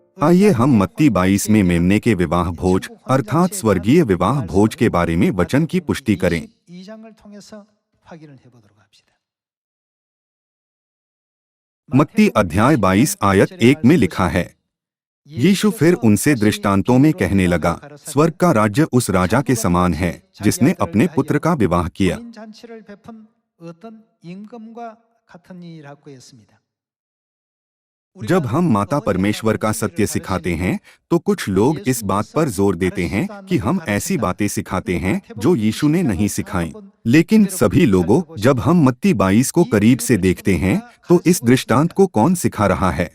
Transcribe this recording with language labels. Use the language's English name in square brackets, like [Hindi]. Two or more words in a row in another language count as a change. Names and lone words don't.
[Hindi] आइए हम मत्ती 22 में मेमने के विवाह भोज अर्थात स्वर्गीय विवाह भोज के बारे में वचन की पुष्टि करें। [Korean] 22장을 통해서 확인을 해보도록 합시다. [Hindi] मत्ती अध्याय 22 आयत 1 में लिखा है, यीशु फिर उनसे दृष्टांतों में कहने लगा, स्वर्ग का राज्य उस राजा के समान है जिसने अपने पुत्र का विवाह किया। [Korean] 혼인 잔치를 베푼 어떤 임금과 같은 이라고 했습니다. [Hindi] जब हम माता परमेश्वर का सत्य सिखाते हैं तो कुछ लोग इस बात पर जोर देते हैं कि हम ऐसी बातें सिखाते हैं जो यीशु ने नहीं सिखाई। लेकिन सभी लोगों, जब हम मत्ती 22 को करीब से देखते हैं तो इस दृष्टांत को कौन सिखा रहा है?